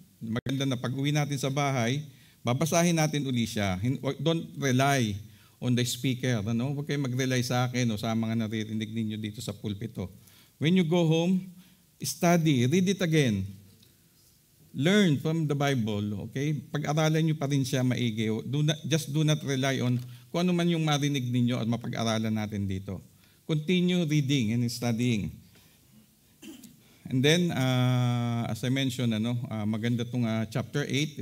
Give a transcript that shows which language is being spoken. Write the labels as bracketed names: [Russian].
[Filipino] Maganda na pag-uwi natin sa bahay, babasahin natin uli siya. [English] Don't rely on the speaker. [Filipino] Huwag kayong mag-rely sa akin o sa mga naririnig ninyo dito sa pulpito. [English] When you go home, study, read it again. Learn from the Bible, okay? [Filipino] Pag-aralan nyo pa rin siya maigi. [English] Do not rely on [Filipino] kung ano man yung marinig ninyo at mapag-aralan natin dito. [English] Continue reading and studying. And then, as I mentioned, [Filipino] maganda itong [English] chapter 8.